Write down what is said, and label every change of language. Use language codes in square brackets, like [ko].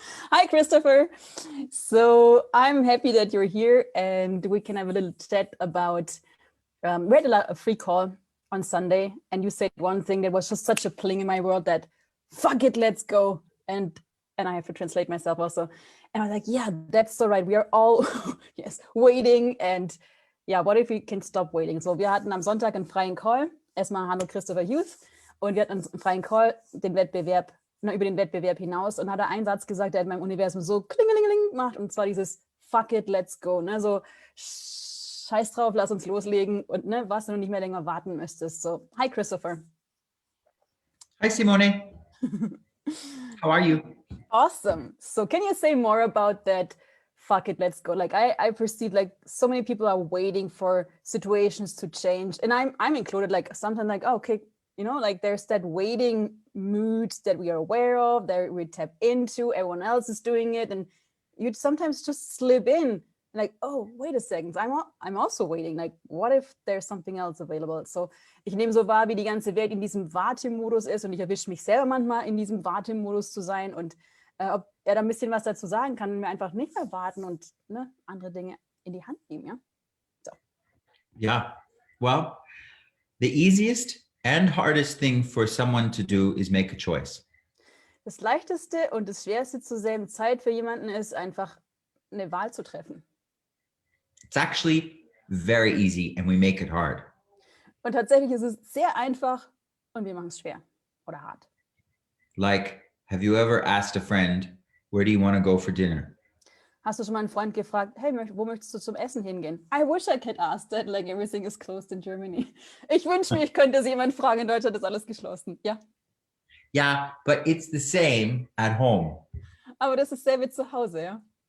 [en] Hi, Christopher. So I'm happy that you're here and we can have a little chat about, we had a free call on Sunday and you said one thing that was just such a pling in my world that, fuck it, let's go. And I have to translate myself also. And I was like, yeah, that's so right. We are all, yes, waiting. And yeah, what if we can stop waiting? [de] So wir hatten am Sonntag einen freien Call. Erstmal hallo Christopher Hughes. Und wir hatten einen freien Call, den Wettbewerb, über den Wettbewerb hinaus. Und hat er einen Satz gesagt, der in meinem Universum so klingelingeling gemacht. Und zwar dieses, [en] fuck it, let's go. [de] Ne? So, scheiß drauf, lass uns loslegen. Und ne, was, wenn du nicht mehr länger warten müsstest. [en] So, hi Christopher. Hi Simone. How are you? Awesome. So can you say more about that? Fuck it, let's go. Like I perceive like so many people are waiting for situations to change, and I'm included. Like sometimes like, oh, okay, you know, like there's that waiting mood that we are aware of, that we tap into. Everyone else is doing it, and you'd sometimes just slip in. Like, oh, wait a second, I'm also waiting. Like, what if there's something else available? [de] So, ich nehme so wahr, wie die ganze Welt in diesem Wartemodus ist und ich erwische mich selber manchmal in diesem Wartemodus zu sein und ob er da ein bisschen was dazu sagen kann und mir einfach nicht mehr warten und ne, andere Dinge in die Hand nehmen, ja? [en] So. Yeah, well, the easiest and hardest thing for someone to do is make a choice. [de] Das Leichteste und das Schwerste zur selben Zeit für jemanden ist, einfach eine Wahl zu treffen. [en] It's actually very easy and we make it hard. [de] Und tatsächlich ist es sehr einfach und wir machen es schwer oder hart. [en] Like, have you ever asked a friend, where do you want to go for dinner? [de] Hast du schon mal einen Freund gefragt, hey, wo möchtest du zum Essen hingehen? [en] I wish I could ask that, like everything is closed in Germany. [de] Ich wünsche mir, ich könnte es jemand fragen, in Deutschland ist alles geschlossen. Ja. [en] Yeah, but it's the same at home. [de] Aber das ist selbe zu Hause, ja.